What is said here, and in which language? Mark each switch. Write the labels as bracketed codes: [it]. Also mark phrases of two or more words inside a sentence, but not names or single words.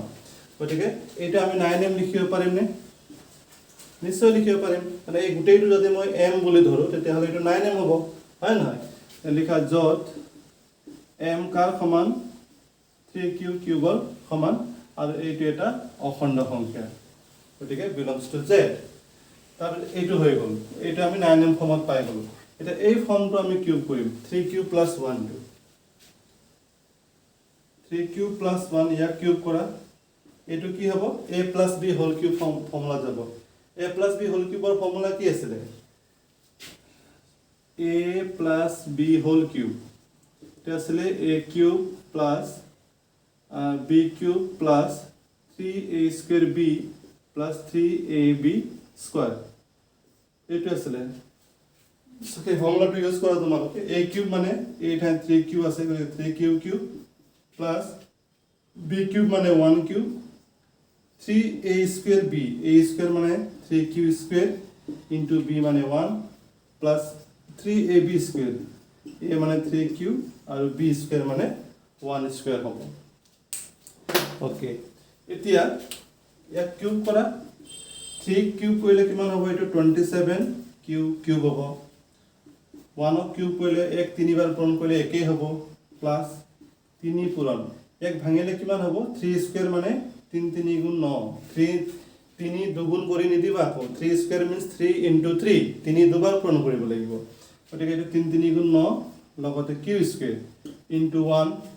[as] গতিকে এইটো আমি 9m লিখিব পাৰিম নে নিশ্চয় লিখিব পাৰিম মানে এই গোটেইটো যদি মই m বুলি ধৰো তেতিয়াহ'লে এইটো 9m হ'ব হয় নহয় লিখা যত m কাৰ সমান 3q কিউবৰ সমান আৰু এইটো এটা অখণ্ড সংখ্যা গতিকে [en] belongs to [as] z তাৰ এইটো হৈ গ'ল এইটো আমি 9m ফৰ্মত পাই গ'লো এটা এই ফৰ্মটো আমি কিউব কৰিম 3q plus 1 3q plus 1 ইয়াক কিউব কৰা এইটো কি হ'ব [en] a plus b whole cube [as] ফৰ্মুলা যাব [en] a plus b whole cube [as] ৰ ফৰ্মুলা কি আছিল [en] a plus b whole cube [as] এটা আছিল [en] a cube plus b cube plus 3a square b plus 3ab square [as] এইটো আছিল সকে ফৰ্মুলাটো ইউজ কৰা তোমালোকে [en] a cube [as] মানে a ঠাই 3q আছে [en] 3q cube plus b cube [as] মানে 1 cube 3a [en] square b a square মানে 3q square into b মানে 1 plus 3ab square a মানে 3q আৰু b square মানে 1 [as] square হ'ব ওকে এতিয়া ইয়াক কিউব কৰা 3 কিউব কৰিলে কিমান হ'ব এইটো 27 কিউব হ'ব 1 কিউব কৰিলে 1 তিনিবাৰ পূৰণ কৰিলে একেই হ'ব প্লাস 3 পূৰণ এক ভাঙিলে কিমান হ'ব 3 স্কয়াৰ মানে 3 3 গুণ 9 3 দুগুণ কৰি নিদিবা আকৌ [en] 3 square means 3 into 3 [as] 3 দুবাৰ পূৰণ কৰিব লাগিব গতিকে এইটো 3 3 গুণ 9 লগতে [en] q square into 1